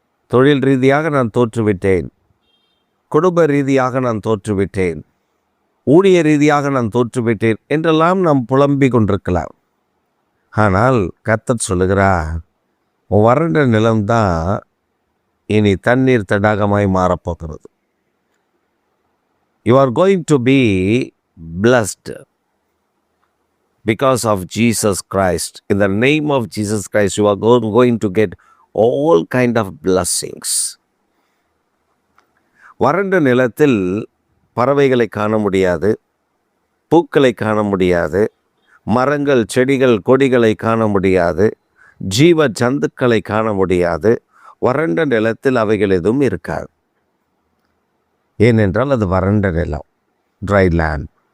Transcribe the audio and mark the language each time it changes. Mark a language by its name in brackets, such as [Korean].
[Tamil] தொழில் ரீதியாக நான் தோற்றுவிட்டேன், குடும்ப ரீதியாக நான் தோற்றுவிட்டேன், ஊழிய ரீதியாக நான் தோற்றுவிட்டேன் என்றெல்லாம் நாம் புலம்பிக் கொண்டிருக்கலாம். ஆனால் கர்த்தர் சொல்லுகிறார், வறண்ட நிலம்தான் இனி தண்ணீர் தடாகமாய் மாறப்போகிறது. [English] You are going to be blessed because of Jesus Christ. In the name of Jesus Christ, you are going to get all kind of blessings. [Tamil] வறண்ட நிலத்தில் பறவைகளை காண முடியாது, பூக்களை காண முடியாது, மரங்கள், செடிகள், கொடிகளை காண முடியாது, ஜீவ ஜந்துக்களை காண முடியாது. வறண்ட நிலத்தில் அவைகள் எதுவும் இருக்காது. ஏனென்றால் அது வறண்ட நிலம், ட்ரை லேண்ட்.